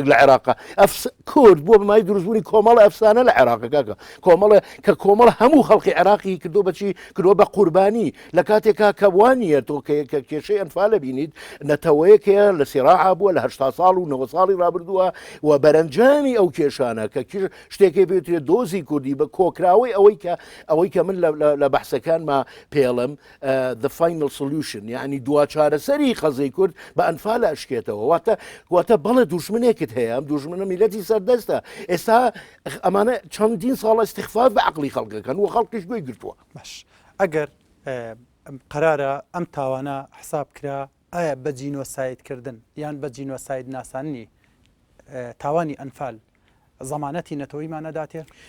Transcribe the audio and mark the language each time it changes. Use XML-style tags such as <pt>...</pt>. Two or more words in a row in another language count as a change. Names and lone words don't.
<ckb>لە عێراقا کورد بۆ بەمای دروستبوونی کۆمەڵە ئەفسانە لە عێراقەکە کۆمەڵە کە کۆمەڵ هەموو خەڵقی عێراقی کردو بەچی کردوە بە قوربانی لە کاتێکا کەوانیە تۆ کە کێشەی ئەنفالە بینیت نەتەوەیەکەیە لە سیراعا بووە لە 80 ساڵ و 90 ساڵی ڕابردووە و بەرەنجامی ئەو کێشانە کە شتێکی بێتێت دۆزی کوردی بە کۆکراوەی ئەوەی کە من لە بەحسەکانما پێڵم</ckb> <en>the final solution</en> <ckb>یعنی دوا چارەسەری خەزەی کورد بە ئەنفال ئەشکێتەوە واتە بەڵێ دوژمنێکت هەیە ئەم دوژمنە میلەتی سەردەستە ئێستا ئەمانە چەندین ساڵە استخفاف بە عەقڵی خەڵکەکەن و خەڵکیش گوێی گرتووە باش ئەگەر قرارە ئەم تاوانە حساب کرا ئایا بە جینۆسایدکردن یان بە جینۆساید ناساننی تاوانی ئەنفال زەمانەتی نەتەوەیمان نەداتێ</ckb>